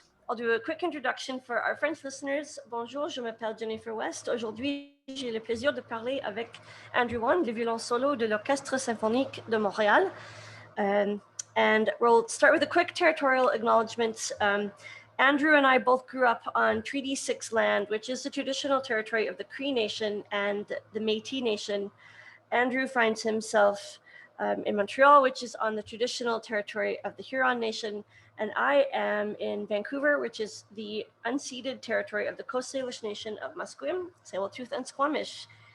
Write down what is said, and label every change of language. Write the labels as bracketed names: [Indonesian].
[English] I'll do a quick introduction for our French listeners. [French] Bonjour, je m'appelle Jennifer West. Aujourd'hui, j'ai le plaisir de parler avec Andrew Wan, le violon solo de l'Orchestre Symphonique de Montréal. [English] And we'll start with a quick territorial acknowledgement. Andrew and I both grew up on Treaty 6 land, which is the traditional territory of the Cree Nation and the Métis Nation. Andrew finds himself in Montreal, which is on the traditional territory of the Huron Nation, and I am in Vancouver, which is the unceded territory of the Coast Salish Nation of Musqueam, Tsleil-Waututh, and Squamish.